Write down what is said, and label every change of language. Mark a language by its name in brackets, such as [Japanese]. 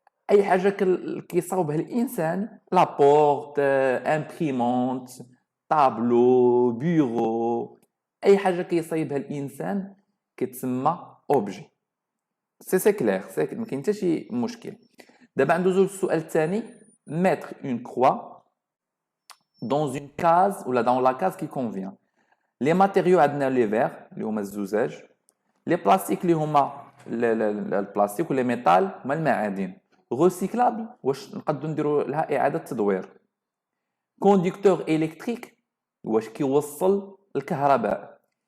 [Arabic] اي حاجه كيصاوبها الانسان، لا بورت، امبريمونت، طابلو، بيرو، اي حاجه كيصايبها الانسان كتسمى اوبجي. سي كلير، ما كاين حتى شي مشكل. دابا ندوزو للسؤال الثاني. [French] mettre une croix dans une case ou là dans la case qui convient. [Arabic] Les matériaux عندنا les verres اللي هما الزجاج. les plastiques اللي هما البلاستيك ولا ميتال هما المعادن. recyclable واش نقدروا نديروا لها اعاده تدوير. conducteur électrique واش كيوصل الكهرباء.